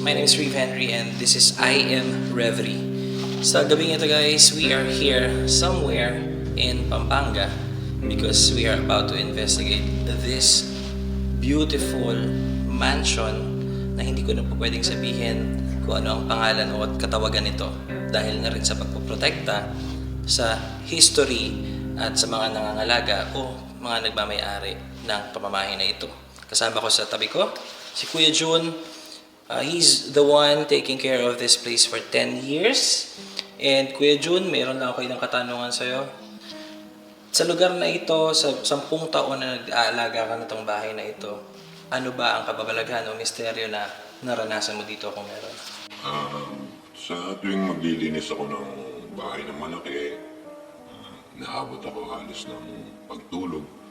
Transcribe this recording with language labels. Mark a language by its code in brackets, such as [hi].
[en] My name is Reeve Henry and this is I Am Reverie. [tl] Sa gabing ito, guys, [en] we are here somewhere in Pampanga because we are about to investigate this beautiful mansion [tl] na hindi ko na po pwedeng sabihin kung ano ang pangalan o at katawagan nito dahil na rin sa pagpoprotekta sa history at sa mga nangangalaga o mga nagmamayari ng pamamahay na ito. Kasama ko sa tabi ko si Kuya Jun. [en] He's the one taking care of this place for 10 years. [tl] And Kuya Jun, meron lang ako ilang katanungan sa'yo. Sa lugar na ito, sa 10 taon na nag-aalaga ka na itong bahay na ito, ano ba ang kababalaghan o misteryo na naranasan mo dito kung meron? Sa tuwing maglilinis ako ng bahay ng malaki, naabot ako halos ng pagtulog.